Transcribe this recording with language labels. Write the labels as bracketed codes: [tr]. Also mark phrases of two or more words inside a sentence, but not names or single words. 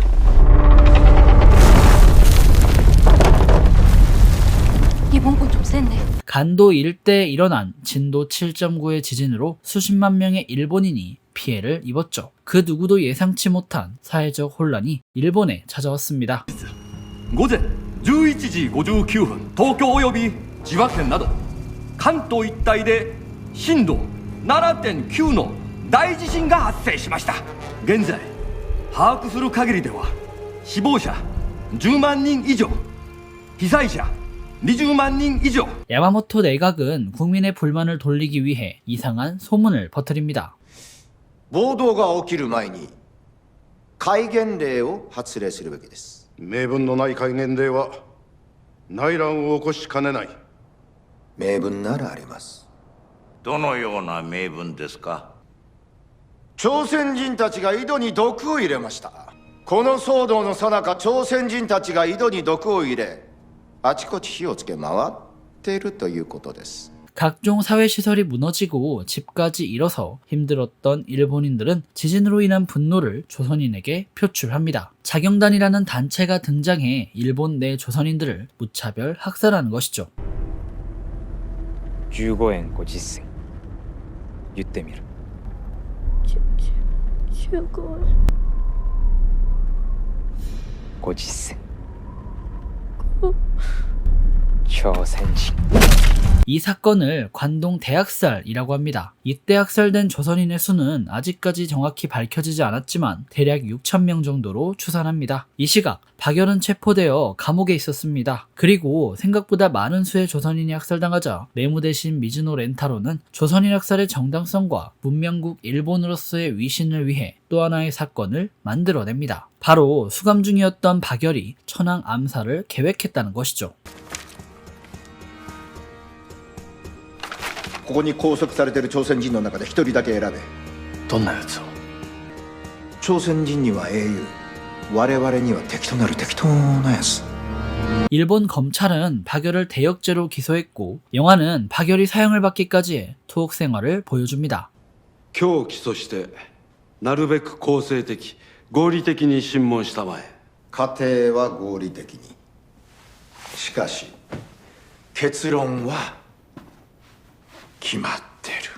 [ko] 이번 건 좀 센데. 간도 일대에 일어난 진도 7.9의 지진으로 수십만 명의 일본인이 피해를 입었죠. 그 누구도 예상치 못한 사회적 혼란이 일본에 찾아왔습니다. [ja] 午前11時59分東京及び千葉県など関東一帯で震度 7.9 の大地震が発生しました。現在把握する限りでは死亡者10万人以上、被災者20万人以上。 [ko] 야마모토 내각은 국민의 불만을 돌리기 위해 이상한 소문을 퍼뜨립니다. [ja] 暴動が起きる前に戒厳令を発令するべきです。名分のない戒厳令は内乱を起こしかねない。名分ならあります。どのような名分ですか？朝鮮人たちが井戸に毒を入れました。この騒動の最中、朝鮮人たちが井戸に毒を入れ、あちこち火をつけ回っているということです。 [ko] 각종 사회시설이 무너지고 집까지 잃어서 힘들었던 일본인들은 지진으로 인한 분노를 조선인에게 표출합니다. 자경단이라는 단체가 등장해 일본 내 조선인들을 무차별 학살하는 것이죠. [ja] 15 円50銭言ってみる。 15円 50銭朝鮮人。 [ko] 이 사건을 관동 대학살이라고 합니다. 이때 학살된 조선인의 수는 아직까지 정확히 밝혀지지 않았지만 대략 6,000명 정도로 추산합니다. 이 시각 박열은 체포되어 감옥에 있었습니다. 그리고 생각보다 많은 수의 조선인이 학살당하자 내무 대신 미즈노 렌타로는 조선인 학살의 정당성과 문명국 일본으로서의 위신을 위해 또 하나의 사건을 만들어냅니다. 바로 수감 중이었던 박열이 천황 암살을 계획했다는 것이죠. [ja] ここに拘束されている朝鮮人の中で一人だけ選べ。どんなやつを？朝鮮人には英雄、我々には敵となる適当なやつ。 [ko] 일본 검찰은 박열을 대역죄로 기소했고 영화는 박열이 사형을 받기까지의 투옥 생활을 보여줍니다. [ja] 今日起訴してなるべく公正的合理的に審問したまえ。過程は合理的に。しかし結論は決まってる。